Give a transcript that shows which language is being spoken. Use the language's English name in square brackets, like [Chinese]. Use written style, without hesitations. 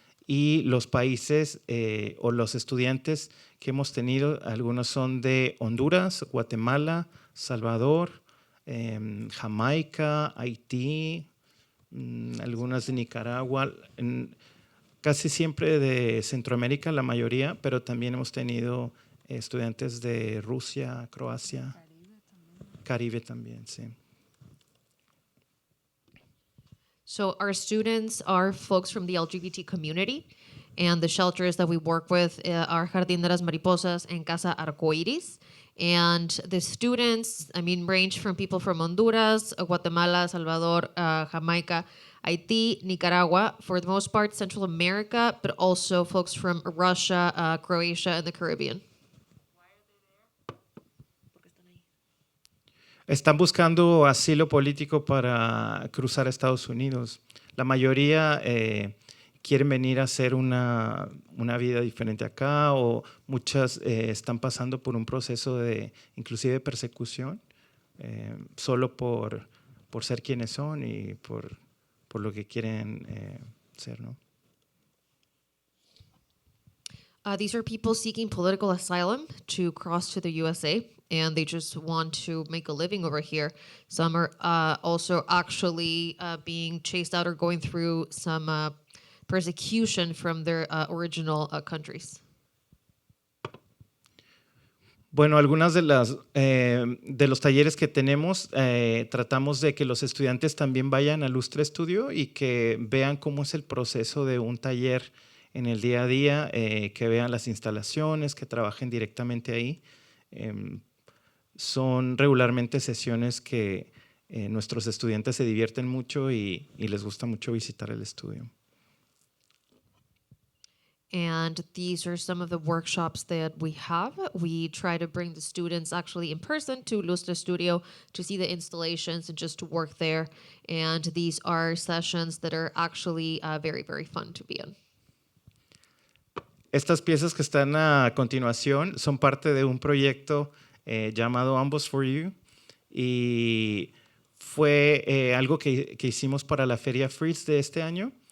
[Spanish] Y los países o los estudiantes que hemos tenido, algunos son de Honduras, Guatemala, Salvador, Jamaica, Haití, algunas de Nicaragua, casi siempre de Centroamérica, la mayoría, pero también hemos tenido estudiantes de Rusia, Croacia, Caribe también, sí. [English] So our students are folks from the LGBT community, and the shelters that we work with are Jardín de las Mariposas and Casa Arcoiris. And the students, I mean, range from people from Honduras, Guatemala, Salvador, Jamaica, Haiti, Nicaragua, for the most part, Central America, but also folks from Russia, Croatia, and the Caribbean. [Spanish] Están buscando asilo político para cruzar a Estados Unidos. La mayoría quieren venir a hacer una vida diferente acá, o muchas están pasando por un proceso de inclusive persecución solo por ser quienes son y por lo que quieren ser, ¿no? [English] These are people seeking political asylum to cross to the USA, and they just want to make a living over here. Some are also actually being chased out or going through some persecution from their original countries. [Spanish] Bueno, algunas de los talleres que tenemos, tratamos de que los estudiantes también vayan al Lustre Estudio y que vean cómo es el proceso de un taller en el día a día, que vean las instalaciones, que trabajen directamente ahí. Son regularmente sesiones que nuestros estudiantes se divierten mucho y les gusta mucho visitar el estudio. [English] And these are some of the workshops that we have. We try to bring the students actually in person to Lustre Studio to see the installations and just to work there. And these are sessions that are actually very, very fun to be in. [Spanish] Estas piezas que están a continuación son parte de un proyecto llamado AMBOS for You, y fue algo que hicimos para la Feria Freeze de este año.